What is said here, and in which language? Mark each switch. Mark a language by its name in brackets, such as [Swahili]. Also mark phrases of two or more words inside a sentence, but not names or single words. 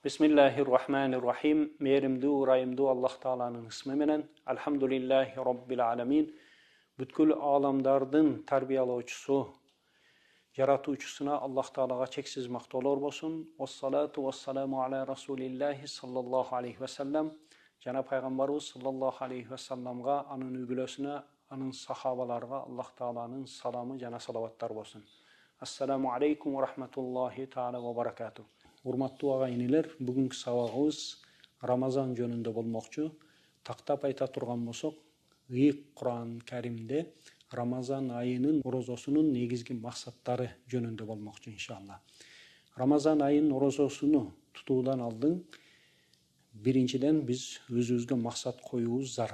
[Arabic] Bismillahirrahmanirrahim. [Kyrgyz] Merimdүү, ырайымдуу Аллах Тааланын ысмы менен. [Arabic] الحمد لله رب العالمين. [Kyrgyz] Бүткүл аламдардын тарбиялоочусу, жаратуучусуна Аллах Таалага чексиз мактоолор болсун. [Arabic] والصلاة والسلام على رسول الله صلى الله عليه وسلم. [Kyrgyz] Жана пайгамбарыбыз [Arabic] صلى الله عليه وسلم, [Kyrgyz] анын үгүлөсүнө, анын сахабаларга Аллах Тааланын саламы жана салаваттар болсун. [Arabic] السلام عليكم ورحمة الله تعالى وبركاته. [Kyrgyz] Урматтуу агайынылар, бүгүнкү сабагыбыз Рамазан жөнүндө болмокчу. Тактап айта турган болсок, ыйык Кур'ан Каримде Рамазан айынын орозосунун негизги максаттары жөнүндө болмокчу иншалла. Рамазан айынын орозосуну тутуудан алдын биринчиден биз өзүбүзгө максат коюубуз зарыл.